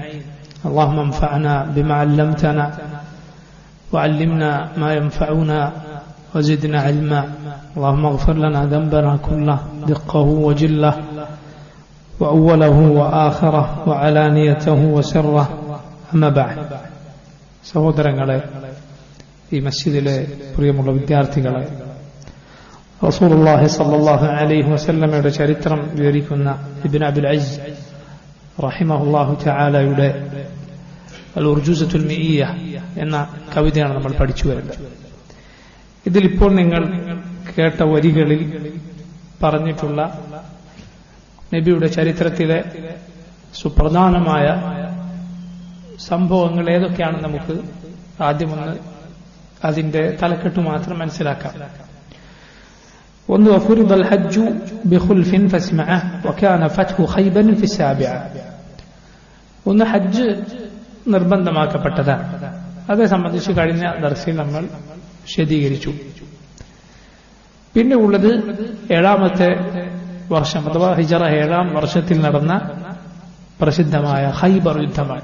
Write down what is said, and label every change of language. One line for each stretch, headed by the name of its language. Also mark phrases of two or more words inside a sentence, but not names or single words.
Arabic: اللهم انفعنا بما علمتنا وعلمنا ما ينفعنا وزدنا علما. اللهم اغفر لنا ذنبنا كله دقه وجله وأوله وآخره وعلانيته وسره. أما بعد.
Malayalam: സഹോദരങ്ങളെ, ഈ മസ്ജിദിലെ പ്രിയമുള്ള വിദ്യാർത്ഥികളെ,
Arabic: رسول الله صلى الله عليه وسلم
Malayalam: ചരിത്രം വിവരിക്കുന്ന ഇബ്നു അബിൽ അസ്സ്
Arabic: رحمه الله تعالى
Malayalam: അൽ ഉർജൂസത്തുൽ മിഇയ്യ എന്ന കവിതയാണ് നമ്മൾ പഠിച്ചു വരുന്നത്. ഇതിലിപ്പോൾ നിങ്ങൾ കേട്ട വരികളിൽ പറഞ്ഞിട്ടുള്ള നബിയുടെ ചരിത്രത്തിലെ സുപ്രധാനമായ സംഭവങ്ങൾ ഏതൊക്കെയാണെന്ന് നമുക്ക് ആദ്യമൊന്ന് അതിന്റെ തലക്കെട്ട് മാത്രം മനസ്സിലാക്കാം. ഒന്ന്,
Arabic: وفرض الحج بخلف فاسمعه وكان فتح خيبر في السابعة.
Malayalam: ഒന്ന്, ഹജ്ജ് നിർബന്ധമാക്കപ്പെട്ടതാണ്. അതേ സംബന്ധിച്ച് കഴിഞ്ഞ ദർസിൽ നമ്മൾ വിശദീകരിച്ചു. പിന്നെ ഉള്ളത് 7ാമത്തെ വർഷം അഥവാ ഹിജറ 7ാം വർഷത്തിൽ നടന്ന പ്രസിദ്ധമായ ഖൈബർ യുദ്ധമാണ്.